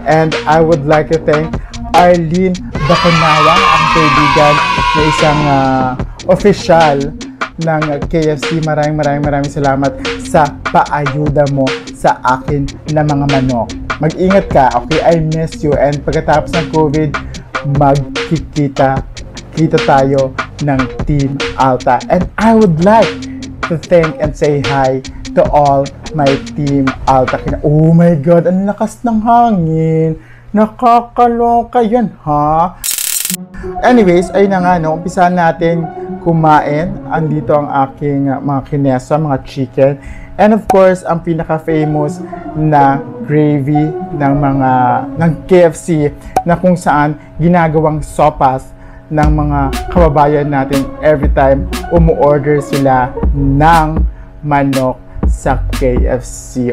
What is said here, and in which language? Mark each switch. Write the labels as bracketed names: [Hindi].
[English] And I would like to thank Arlene Baconawa, [Filipino] ang kaibigan na isang official ng KFC. Maraming salamat sa paayuda mo sa akin na mga manok. Mag-ingat ka, okay? [English] I miss you. [Filipino] And pagkatapos ng COVID, magkikita tayo ng Team Alta. [English] And I would like to thank and say hi to all my Team Alta. Oh my God, [Filipino] ang lakas ng hangin. Nakakaloka yan, ha? Anyways, ayun na nga, no? Umpisahan natin kumain. Andito ang aking mga kinesa, mga chicken. [English] And of course, [Filipino] ang pinaka-famous na gravy ng KFC na kung saan ginagawang sopas ng mga kababayan natin [English] every time [Filipino] umu-order sila ng manok sa KFC.